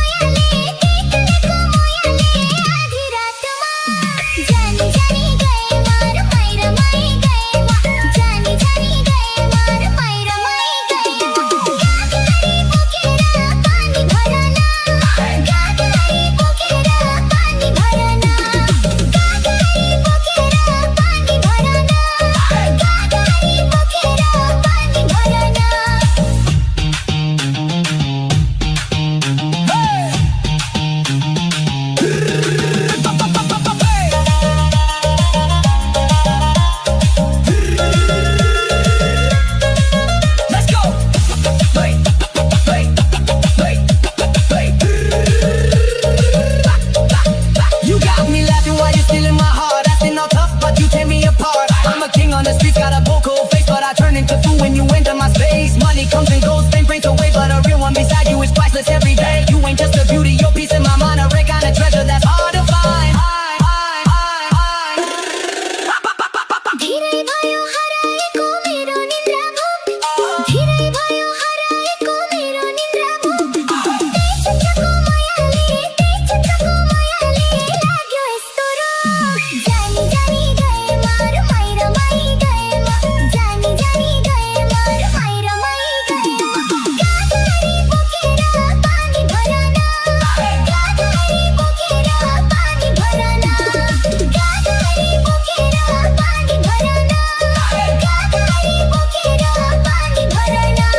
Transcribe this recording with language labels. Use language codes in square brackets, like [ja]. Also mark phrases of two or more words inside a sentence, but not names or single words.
[ne] मोयाले आधी रातमा जानी जानी गए मार माइ रमाइ गएमा जानी जानी गए मार माइ रमाइ गएमा गागरी बोकेर पानी भरन गागरी बोकेर पानी भरन गागरी बोकेर पानी भरन गागरी बोकेर पानी भरन [en] Let's go. Wait, wait, wait, wait. You got me laughing while you're stealing my heart. Acting all tough, but you tear me apart. I'm a king on the streets, got a vocal face, but I turn into fool when you enter my space. Money comes and goes, fame brings away, but a real one beside you is priceless every day. You ain't just a beauty, your peace in my mind, a rare kind of treasure that's hard to find. [ne] धीरै भयो हराएको मेरो निद्रा भूख धीरै भयो हराएको मेरो निद्रा भूख चित्रको मायाले लाग्यो यस्तो रोग जानी जानी गए मार माइ रमाइ गएमा जानी जानी गए मार माइ रमाइ गएमा गागरी बोकेर पानी भरन गागरी बोकेर पानी भरन गागरी बोकेर पानी भरन गागरी बोकेर पानी भरन